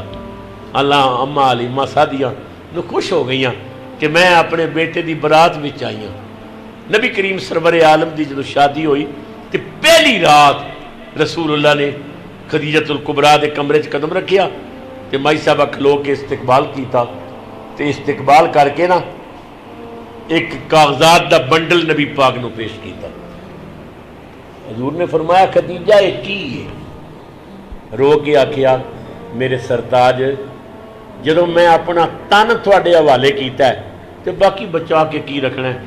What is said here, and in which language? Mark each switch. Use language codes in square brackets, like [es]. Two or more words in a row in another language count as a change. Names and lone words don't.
[pa] اللہ اماں حلیمہ سعدیہ نو خوش ہو گئیاں کہ میں اپنے بیٹے دی برات وچ آئی ہوں. نبی کریم سرور عالم دی جدو شادی ہوئی تے پہلی رات رسول اللہ نے خدیجہ الکبریٰ دے کمرے چ قدم رکھیا تے مائی صاحبہ کھلو کے استقبال کیتا تے استقبال کر کے نا ایک کاغذات دا بنڈل نبی پاک نو پیش کیتا. حضور نے فرمایا خدیجہ یہ کی ہے؟ رو کے آکھیا میرے سرتاج جدو میں اپنا تن تھوڑے حوالے کیتا ہے تو باقی بچا کے کی رکھنا ہے.